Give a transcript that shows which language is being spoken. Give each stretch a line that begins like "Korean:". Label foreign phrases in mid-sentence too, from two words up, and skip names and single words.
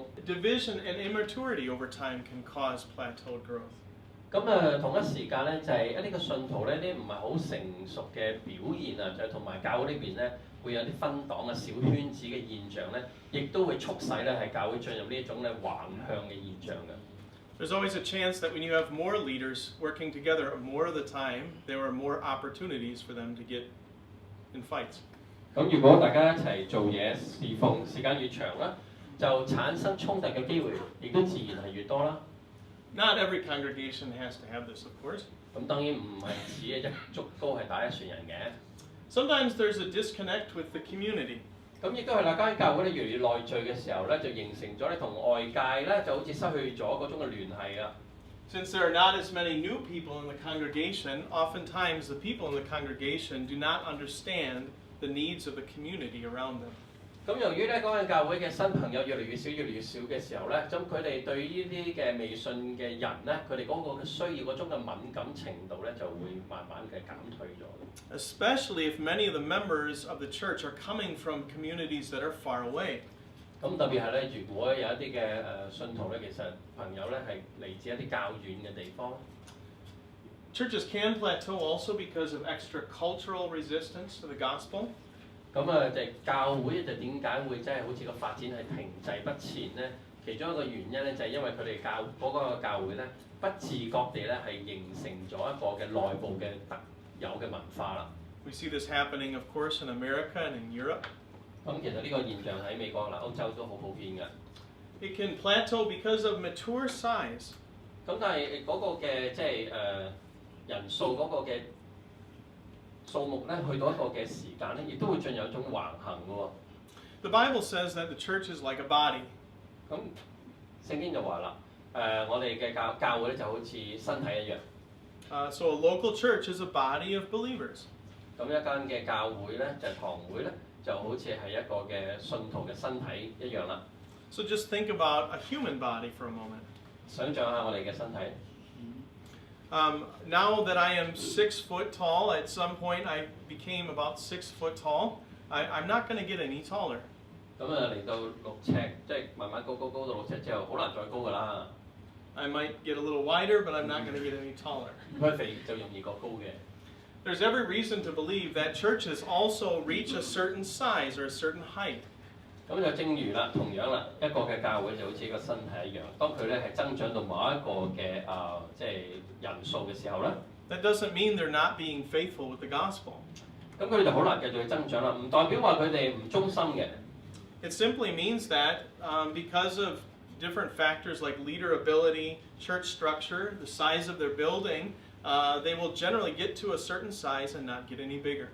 English: Division and immaturity over time can cause plateaued growth.
Cantonese: 咁同一時間咧，就係一啲嘅信徒咧，啲唔係好成熟嘅表現就係同埋教會呢邊咧，會有啲分黨小圈子嘅現象咧，亦都會促使咧係教會進入呢一種咧橫向嘅現象嘅。
English: There's always a chance that when you have more leaders working together more of the time, there are more opportunities for them to get in fights.
Cantonese: 咁如果大家一齊做嘢侍奉時間越長啦，就產生衝突嘅機會，亦都自然係越多啦。
English: Not every congregation has to have this, of course.
Cantonese: 咁當然唔係指一竹篙係打一船人嘅。
English: Sometimes there's a disconnect with the community.
Cantonese: 咁亦都係啦，間教會咧越嚟越內聚嘅時候咧，就形成咗咧同外界咧就好似失去咗嗰種嘅聯繫啊。
English: Since there are not as many new people in the congregation, oftentimes the people in the congregation do not understand the needs of the community around them.
Cantonese: 咁由於咧嗰間教會嘅新朋友越嚟越少嘅時候咧，咁佢哋對呢啲嘅未信嘅人咧，佢哋嗰個嘅需要嗰種嘅敏感程度咧，就會慢慢嘅減退咗。
English: Especially if many of the members of the church are coming from communities that are far away.
Cantonese: 咁特別係咧，如果有一啲嘅信徒咧，其實朋友咧係嚟自一啲較遠嘅地方。
English: Churches can plateau also because of extra cultural resistance to the gospel.
Cantonese: 咁就係教會就點解會真係好似個發展係停滯不前咧？其中一個原因咧就係因為佢哋嗰個教會咧，不自覺地咧係形成咗一個嘅內部嘅特有嘅文化啦。
English: We see this happening, of course, in America and in Europe.
Cantonese: 咁其實呢個現象喺美國歐洲都好普遍嘅。
English: It can plateau because of mature size.
Cantonese: 咁但係嗰個嘅即係人數嗰個嘅數目咧，去到一個嘅時間咧，亦都會進入一種橫行嘅喎。
English: The Bible says that the church is like a body.
Cantonese: 咁聖經就話啦，我哋嘅教會咧就好似身體一樣。
English: So a local church is a body of believers.
Cantonese: 咁一間嘅教會咧就係堂會咧，就好似係一個嘅信徒嘅身體一樣啦。
English: So just think about a human body for a moment.
Cantonese: 想像下我哋嘅身體。
English: Now that I am 6 foot tall, at some point I became about 6 foot tall. I'm not going to get any taller.
Cantonese: 咁嚟到6尺，即係慢慢高到6尺之後，好難再高㗎啦。
English: I might get a little wider, but I'm not going to get any taller.
Cantonese: 佢肥就容易過高嘅。
English: There's every reason to believe that churches also reach a certain size or a certain height.
Cantonese: 咁就正如啦，同樣啦，一個嘅教會就好似一個身體一樣。當佢咧係增長到某一個嘅即係人數嘅時候咧，
English: That doesn't mean they're not being faithful with the gospel.
Cantonese: 咁佢哋就好難繼續去增長啦。唔代表話佢哋唔忠心嘅。
English: It simply means that because of different factors like leader ability, church structure, the size of their building, they will generally get to a certain size and not get any bigger.